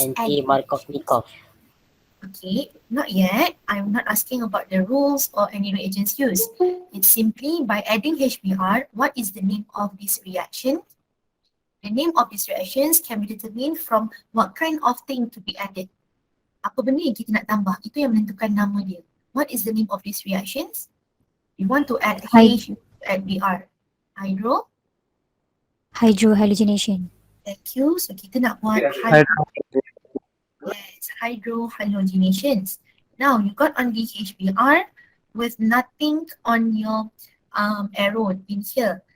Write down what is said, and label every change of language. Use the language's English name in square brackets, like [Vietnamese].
[English] Anti-Markovnikov. Okay, not yet. I'm not asking about the rules or any reagents used. It's simply by adding HBr, what is the name of this reaction? The name of these reactions can be determined from what kind of thing to be added. [Malay] Apa benda yang kita nak tambah, itu yang menentukan nama dia. [English] What is the name of these reactions? You want to add H, add Br. Hydrohalogenation. Thank you. So [Malay] kita nak buat [English] hydrohalogenations. Now you got only HBr with nothing on your arrow in here.